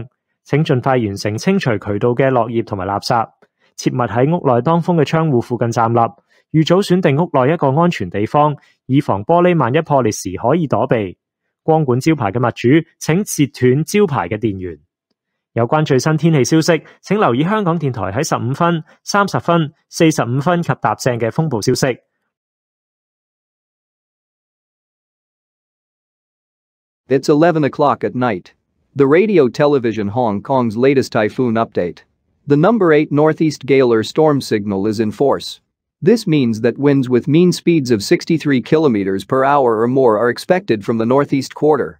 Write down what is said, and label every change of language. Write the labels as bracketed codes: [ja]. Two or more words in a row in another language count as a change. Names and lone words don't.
[yue] 請盡快完成清除渠道嘅落葉同埋垃圾，切勿喺屋內當風嘅窗戶附近站立，預早選定屋內一個安全地方，以防玻璃萬一破裂時可以躲避。光管招牌嘅物主，請截斷招牌嘅電源。有關最新天氣消息，請留意香港電台喺15分、30分、45分及踏正嘅風暴消息。 [en] It's 11 o'clock at night. The Radio Television Hong Kong's latest typhoon update. The number 8 northeast gale storm signal is in force. This means that winds with mean speeds of 63 km per hour or more are expected from the northeast quarter.